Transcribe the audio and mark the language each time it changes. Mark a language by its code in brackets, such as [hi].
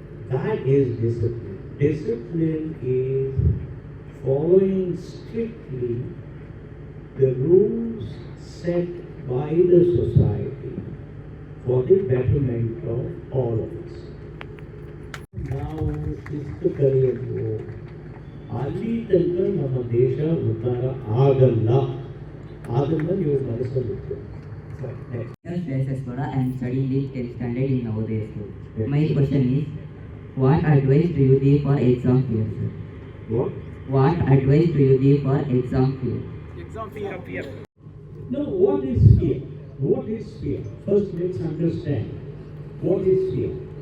[en] That is discipline. Discipline is following strictly the rules set by the society for the betterment of all of us. [kn] ನಾವು ಶಿಸ್ತು ಕಲಿಯಲು ಅಲ್ಲಿ ತನಕ ನಮ್ಮ ದೇಶ ಉದ್ಧಾರ ಆಗಲ್ಲ. ಅದನ್ನು ನೀವು ಮನಸ್ಸಲ್ಲಿಟ್ಟು. [en] I am studying the 10th standard in Navodaya school. My question is, what advice do you give for exam fear, sir? What? What advice do you give for exam fear? No, what is fear? What is fear? First, let's understand. What is fear?